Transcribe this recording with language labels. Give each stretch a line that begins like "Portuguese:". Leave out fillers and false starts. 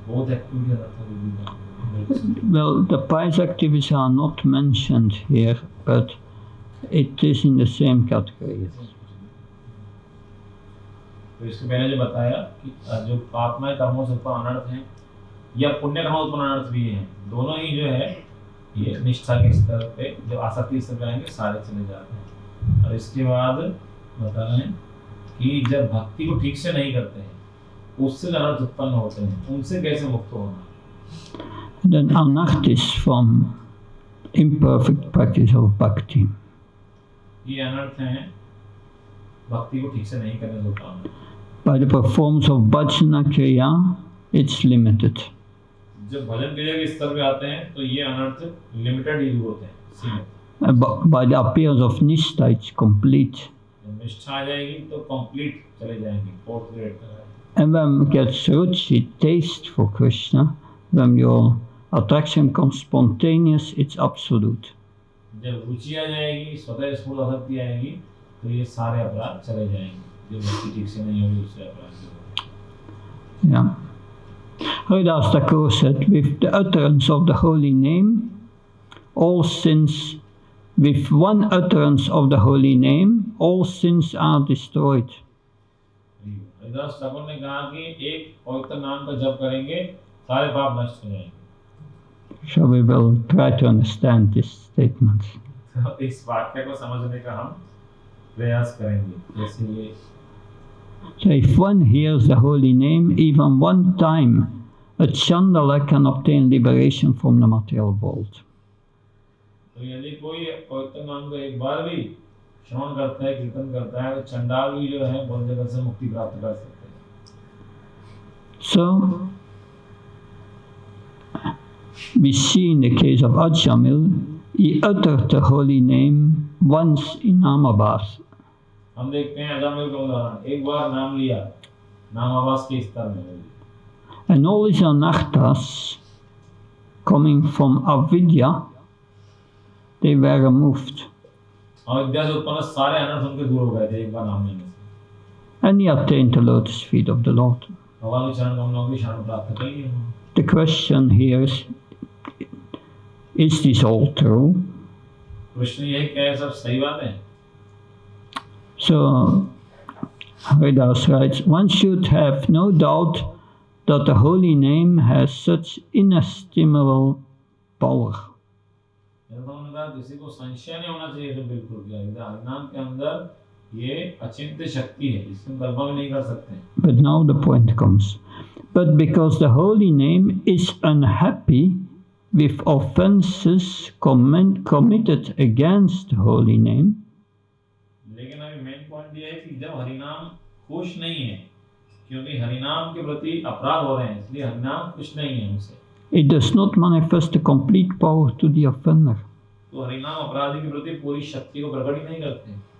English: Both activities are done. Well, the pious activities are not mentioned here, but it is in the same category.
Hindi: तो इसके पहले जो बताया कि जो पापमय कर्मों से उत्पन्न अनर्थ हैं या पुण्य कर्मों से उत्पन्न अनर्थ भी हैं, दोनों ही जो है ये निष्ठा के स्तर पे, जो आसक्ति स्तर पे आएंगे, सारे चले जाते हैं. और इसके बाद बता रहे हैं कि जब भक्ति को ठीक से नहीं करते हैं, उससे जो अनर्थ उत्पन्न होते हैं, उनसे कैसे मुक्त होना.
English: Then anarth is from imperfect practice of bhakti.
Hindi: ये अनर्थ हैं भक्ति को ठीक से नहीं करने से उत्पन्न.
English: By the performance of bhajana kriya, it's limited.
Hindi: जब भजन क्रिया के स्तर पे आते हैं तो ये अनर्थ
English: limited use
Hindi: होते हैं, सीमित.
English: By the appearance of nishtha, it's complete.
Hindi: जब निष्ठा आ जाएगी तो कंप्लीट चले जाएंगे,
English: fourth grade
Hindi: तक.
English: And when gets ruchi, taste for Krishna, when your attraction comes spontaneous, it's absolute.
Hindi: जब रुचि आ जाएगी, स्वतः स्फूर्त आसक्ति आएगी, तो ये सारे अपराध चले जाएंगे. जो भक्ति ठीक से नहीं होगी, उससे अपराध.
English: Yeah. Haridas Thakur said, with the utterance of the holy name, all sins, with one utterance of the holy name, all sins are destroyed.
Hindi: Haridas Thakur ने कहा कि एक पवित्र नाम का जप करेंगे, सारे पाप नष्ट हो जाएंगे.
English: So we will try to understand this statement.
Hindi: तो इस वाक्य को समझने का हम प्रयास करेंगे. जैसे ये,
English: So if one hears the holy name even one time, a Chandala can obtain liberation from the material world.
Hindi: तो यदि कोई पवित्र नाम का एक बार भी श्रवण करता है, कीर्तन करता है, तो चंडाल भी जो है बहुत जगह से मुक्ति प्राप्त कर सकते हैं.
English: So we see in the case of Ajamil, he uttered the holy name once in Namabhas.
Hindi: हम देखते हैं अजामिल का उदाहरण, एक बार नाम लिया, नाम आवास के स्तर में.
English: And all his anarthas coming from avidya, they were removed.
Hindi: अविद्या से उत्पन्न सारे अनर्थ उनके दूर हो गए थे एक बार नाम लेने से.
English: And he attained the lotus feet of the Lord.
Hindi: भगवान के चरण कमलों की शरण प्राप्त कर ली.
English: The question here is this all true?
Hindi: Krishna यही कहे, सब सही बात है.
English: So Haridas writes, one should have no doubt that the holy name has such inestimable power.
Hindi: किसी को संशय नहीं होना चाहिए, बिल्कुल भी हरिनाम के अंदर ये अचिंत्य शक्ति है, इसको हम कल्पना भी नहीं कर सकते.
English: But now the point comes. But because the holy name is unhappy with offenses committed against the holy name,
Hindi: लेकिन अभी
English: main point
Hindi: ये है कि जब हरिनाम खुश नहीं है, क्योंकि हरिनाम के प्रति अपराध हो रहे हैं, इसलिए हरिनाम खुश नहीं है उनसे.
English: it does not manifest the complete power to the offender.
Hindi: तो हरिनाम अपराधी के प्रति पूरी शक्ति को प्रकट ही नहीं करते.